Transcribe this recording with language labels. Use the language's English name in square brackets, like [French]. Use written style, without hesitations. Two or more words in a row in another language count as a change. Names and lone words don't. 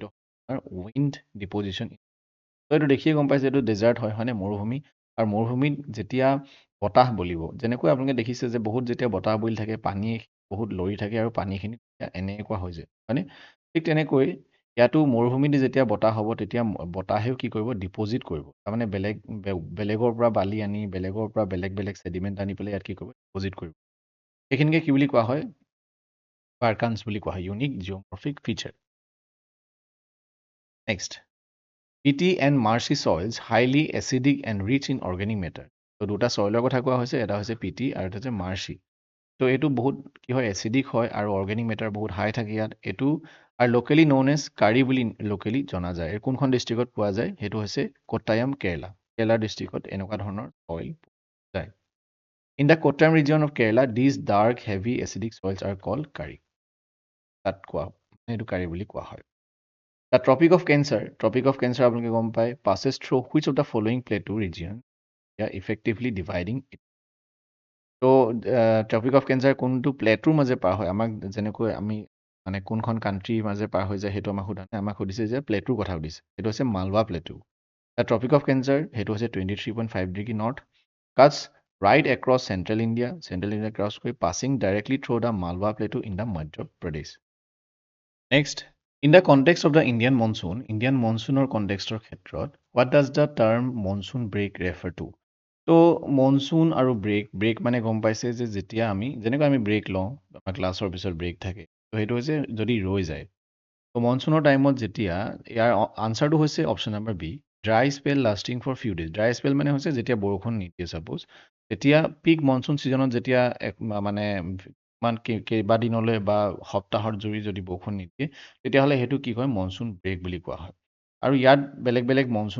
[Assamese] উইণ্ড ডিপজিশ্যন এইটো দেখিয়ে গম পাইছে এইটো ডেজাৰ্ট হয়নে মৰুভূমি আৰু মৰুভূমিত যেতিয়া বতাহ বলিব যেনেকৈ আপোনালোকে দেখিছে যে বহুত যেতিয়া বতাহ বলি থাকে পানী বহুত লৰি থাকে আৰু পানীখিনি এনেকুৱা হৈ যায় হয়নে ঠিক তেনেকৈ ইয়াতো মৰুভূমিত যেতিয়া বতাহ হ'ব তেতিয়া বতাহেও কি কৰিব ডিপজিট কৰিব তাৰমানে বেলেগৰ পৰা বালি আনি বেলেগৰ পৰা বেলেগ ছেডিমেণ্ট আনি পেলাই ইয়াত কি কৰিব ডিপজিট কৰিব সেইখিনিকে কি বুলি কোৱা হয় বাৰ্কান্স বুলি কোৱা হয় ইউনিক জিঅ'মৰ্ফিক ফিচাৰ নেক্সট [English] PT and marshy soils highly acidic and rich in organic matter [Assamese] তো দুটা সয়েলৰ কথা কোৱা হৈছে এটা হৈছে PT আৰু এটা হৈছে মাৰ্চি তো এইটো বহুত কি হয় এচিডিক হয় আৰু [English] organic matter [Assamese] বহুত হাই থাকে ইয়াত এইটো আৰু [English] locally known as Kari [Assamese] বুলি লোকেলি জনা যায় এই কোনখন ডিষ্ট্ৰিক্টত পোৱা যায় সেইটো হৈছে কোট্টায়াম কেৰেলা ডিষ্ট্ৰিক্টত এনেকুৱা ধৰণৰ সয়েল পোৱা যায় [English] in the Kottayam region of Kerala these dark heavy acidic soils are called Kari [Assamese] তাত কোৱা এইটো কাৰি বুলি কোৱা হয় The Tropic of Cancer আপোনালোকে গম পায় [English] passes through which of the following plateau region effectively dividing it. [Assamese] তো ট্ৰপিক অফ কেঞ্চাৰ কোনটো প্লেটুৰ মাজে পাৰ হয় আমাক যেনেকৈ আমি মানে কোনখন কাণ্ট্ৰিৰ মাজে পাৰ হৈ যায় সেইটো আমাক সোধা নাই আমাক সুধিছে যে প্লেটুৰ কথা সুধিছে সেইটো হৈছে মালৱা প্লেটু দ্য ট্ৰপিক অফ কেঞ্চাৰ সেইটো হৈছে [English] 23.5 degree north cuts right across central India [Assamese] ক্ৰছ কৰি [English] passing directly through the Malwa plateau in the Madhya Pradesh next In the context of the Indian monsoon [Assamese] কনটেক্সটৰ ক্ষেত্ৰত [English] what does the term monsoon break refer to? [Assamese] তো মনচুন আৰু ব্ৰেক মানে গম পাইছে যে যেতিয়া আমি যেনেকৈ আমি ব্ৰেক লওঁ আমাৰ ক্লাছৰ পিছত ব্ৰেক থাকে তো সেইটো হৈছে যদি ৰৈ যায় তো মনচুনৰ টাইমত যেতিয়া ইয়াৰ আনচাৰটো হৈছে [English] option number B dry spell lasting for few days dry spell [Assamese] মানে হৈছে যেতিয়া বৰষুণ নিদিয়ে ছাপ'জ তেতিয়া পিক মনচুন ছিজনত যেতিয়া মানে ইমান কেইবাদিনলৈ বা সপ্তাহৰ জুৰি যদি বৰষুণ নিদিয়ে তেতিয়াহ'লে সেইটো কি হয় [English] monsoon break [Assamese] বুলি কোৱা হয় আৰু ইয়াত বেলেগ মনচুন